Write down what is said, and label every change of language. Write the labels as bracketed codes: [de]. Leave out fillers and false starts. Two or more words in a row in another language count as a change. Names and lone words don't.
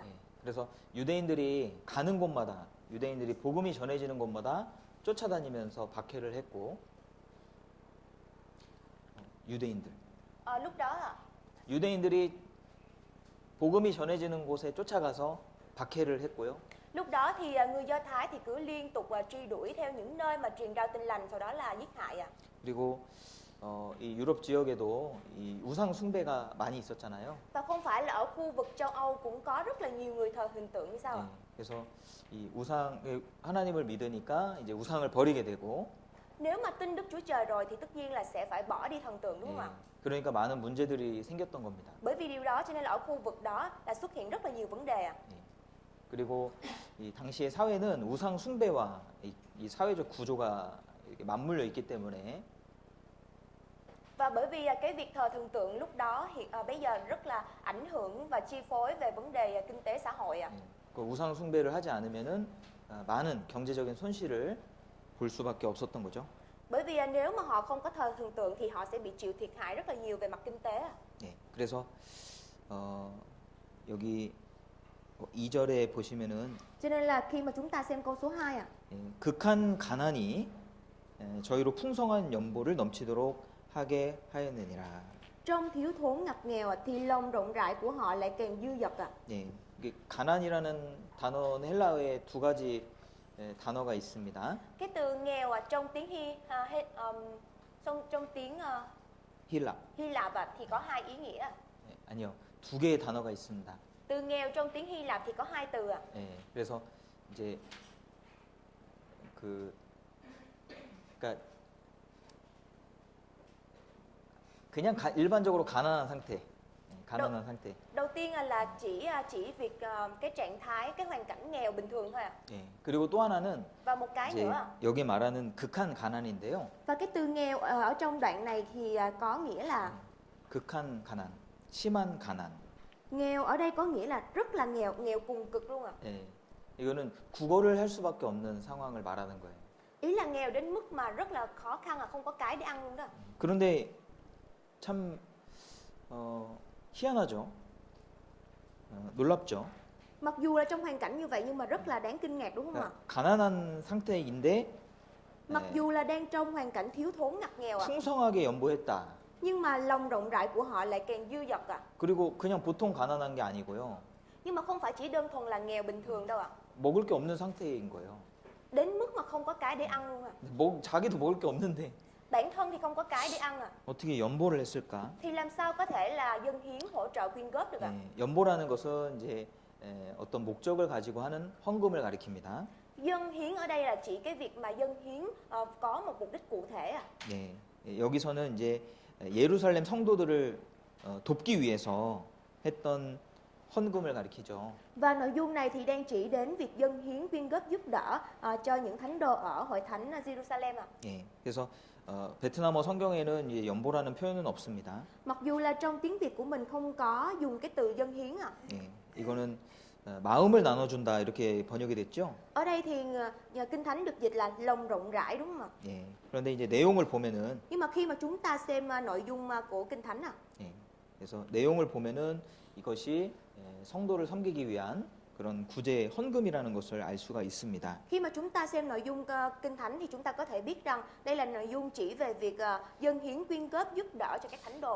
[ko] 예, 그래서 유대인들이 가는 곳마다 유대인들이 복음이 전해지는 곳마다 쫓아다니면서 박해를 했고, 유대인들 [vi] Lúc đó [ko] 유대인들이 복음이 전해지는 곳에 쫓아가서 박해를 했고요. [vi] Lúc đó thì người Do Thái thì cứ liên tục truy đuổi theo những nơi mà truyền đạo tin lành, sau đó là giết hại ạ. [ko] 그리고 이 유럽 지역에도 이 우상 숭배가 많이 있었잖아요. [vi] Và không phải là ở khu vực châu Âu cũng có rất là nhiều người thờ hình tượng như sao ạ? [ko] 예, 그래서 이 하나님을 믿으니까 이제 우상을 버리게 되고, [vi] Nếu mà tin Đức Chúa Trời rồi thì tất nhiên là sẽ phải bỏ đi thần tượng, đúng không [ko] 예, [vi] ạ? [ko] 그러니까 많은 문제들이 생겼던 겁니다. [vi] Bởi vì điều đó cho nên là ở khu vực đó là xuất hiện rất là nhiều vấn đề ạ. [ko] 예, 그리고 이 당시의 사회는 우상 숭배와 이 사회적 구조가 이렇게 맞물려 있기 때문에 [vi] Và bởi vì cái việc thờ thần tượng lúc đó bây giờ rất là ảnh hưởng và chi phối về vấn đề kinh tế xã hội ạ. [ko] 예, 그 우상 숭배를 하지 않으면은 많은 경제적인 손실을 볼 수밖에 없었던 거죠. [vi] Bởi vì nếu mà họ không có thờ thần tượng thì họ sẽ bị chịu thiệt hại rất là nhiều về mặt kinh tế ạ. [ko] 예, 그래서 여기 2절에 보시면은 [vi] Cho nên là khi mà chúng ta xem câu số 2 ạ. [ko] 예, 극한 가난이 저희로 풍성한 연보를 넘치도록 하게 하였느니라. [vi] Trong thiếu thốn ngặt nghèo thì lòng rộng rãi của họ lại càng dư dật ạ. [ko] 예, 이게 가난이라는 단어는 헬라어에 두 가지 단어가 있습니다. [vi] Cái từ nghèo trong tiếng trong tiếng [ko] 힐랍. [vi] Hy Lạp thì có hai ý nghĩa. [ko] 예, 아니요, 두 개의 단어가 있습니다. [vi] Từ nghèo trong tiếng Hy Lạp thì có hai từ ạ. [ko] 예, 그래서 이제 그러니까 그냥 일반적으로 가난한 상태, 가난한 상태. [vi] Đầu tiên là chỉ việc cái trạng thái, cái hoàn cảnh nghèo bình thường thôi ạ. [ko] 예, 그리고 또 하나는 [vi] Và một cái [ko] 이제 [vi] nữa. [ko] 여기 말하는 극한 가난인데요. [vi] Và cái từ nghèo ở trong đoạn này thì có nghĩa là [ko] 극한 가난, 심한 가난. [vi] nghèo ở đây có nghĩa là rất là nghèo, nghèo cùng cực luôn ạ. [ko] 예, 이거는 구걸을 할 수밖에 없는 상황을 말하는 거예요. [vi] Ý là nghèo đến mức mà rất là khó khăn, không có cái để ăn luôn đó. [ko] 그런데 참 희한하죠. 놀랍죠. [vi] Mặc dù là trong hoàn cảnh như vậy nhưng mà rất là đáng kinh ngạc, đúng không ạ? [ko] 그러니까 가난한 상태인데 [vi] Mặc dù là đang trong hoàn cảnh thiếu thốn ngặt nghèo ạ, [ko] 풍성하게 연보했다. [vi] nhưng mà lòng rộng rãi của họ lại càng dư dật ạ. [ko] 그리고 그냥 보통 가난한 게 아니고요. [vi] Nhưng mà không phải chỉ đơn thuần là nghèo bình thường đâu ạ. [ko] 먹을 게 없는 상태인 거예요. [vi] Đến mức mà không có cái để ăn luôn ạ. [ko] 자기도 먹을 게 없는데 [vi] Bản thân thì không có cái để ăn ạ. [ko] 어떻게 연보를 했을까? [vi] Thì làm sao có thể là dâng hiến hỗ trợ quyên góp được ạ? [ko] 연보라는 것은 이제 어떤 목적을 가지고 하는 헌금을 가리킵니다. [vi] Dâng hiến ở đây là chỉ cái việc mà dâng hiến có một mục đích cụ thể à? [ko] 네, 여기서는 이제 예루살렘 성도들을 돕기 위해서 했던 헌금을 가리키죠. [vi] Và nội dung này thì đang chỉ đến việc dâng hiến quyên góp giúp đỡ cho những thánh đồ ở hội thánh Jerusalem ạ. [ko] 예, 그래서 베트남어 성경에는 이제 연보라는 표현은 없습니다. [vi] Mặc dù là trong tiếng Việt của mình không có dùng cái từ dâng hiến ạ. [ko] 예, 이거는 마음을 나눠준다 이렇게 번역이 됐죠. [vi] Ở đây thì Kinh Thánh được dịch là lòng rộng rãi đúng không ạ? [ko] 예, 그런데 이제 내용을 보면은 [vi] Nhưng mà khi mà chúng ta xem nội dung của Kinh Thánh [ko] 예, 그래서 내용을 보면은 이것이 성도를 섬기기 위한 그런 구제 헌금이라는 것을 알 수가 있습니다. [vi] Khi mà chúng ta xem nội dung Kinh Thánh thì chúng ta có thể biết rằng đây là nội dung chỉ về việc dâng hiến quyên góp giúp đỡ cho các thánh đồ ạ.